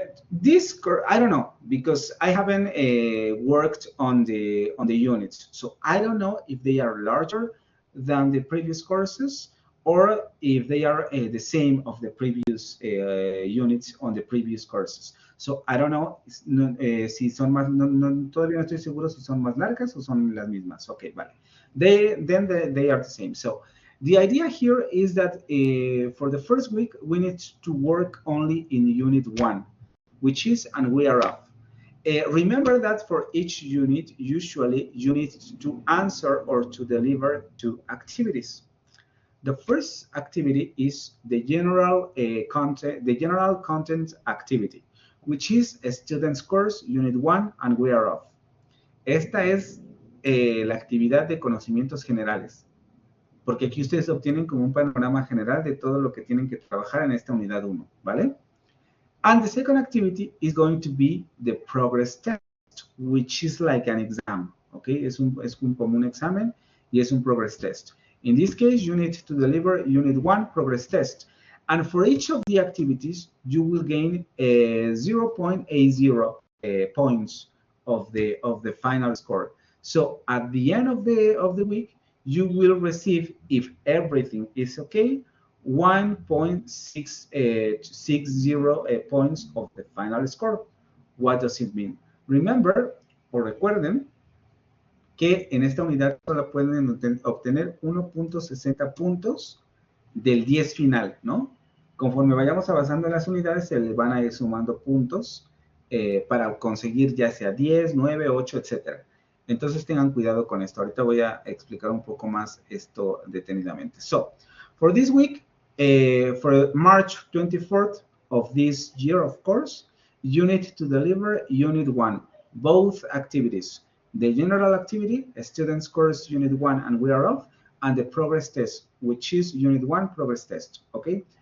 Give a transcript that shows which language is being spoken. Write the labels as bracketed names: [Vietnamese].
[English] This I don't know, because I haven't worked on the units, so I don't know if they are larger than the previous courses or if they are the same of the previous units on the previous courses. So I don't know [Spanish] si son más, todavía no estoy seguro si son más largas o son las mismas. [English] Okay, vale. They are the same. So the idea here is that for the first week, we need to work only in unit 1, which is and we are off. Remember that for each unit, usually you need to answer or to deliver 2 activities. The first activity is the general content activity, which is a student's course, unit 1, and we are off. [Spanish] Esta es la actividad de conocimientos generales, porque aquí ustedes obtienen como un panorama general de todo lo que tienen que trabajar en esta unidad 1, ¿vale? [English] And the second activity is going to be the progress test, which is like an exam, okay? [Spanish] Es como un examen y es un progress test. [English] In this case, you need to deliver unit 1 progress test. And for each of the activities, you will gain 0.80 points of the final score. So at the end of the week, you will receive, if everything is okay, 1.60 points of the final score. What does it mean? [Spanish] Remember, o recuerden, que en esta unidad solo pueden obtener 1.60 puntos del 10 final, ¿no? Conforme vayamos avanzando en las unidades, se le van a ir sumando puntos para conseguir ya sea 10, 9, 8, etc. Entonces tengan cuidado con esto. Ahorita voy a explicar un poco más esto detenidamente. [English] So, for this week, for March 24th of this year, of course, you need to deliver Unit 1, both activities. The general activity, students course Unit 1 and we are off, and the progress test, which is Unit 1 progress test, okay?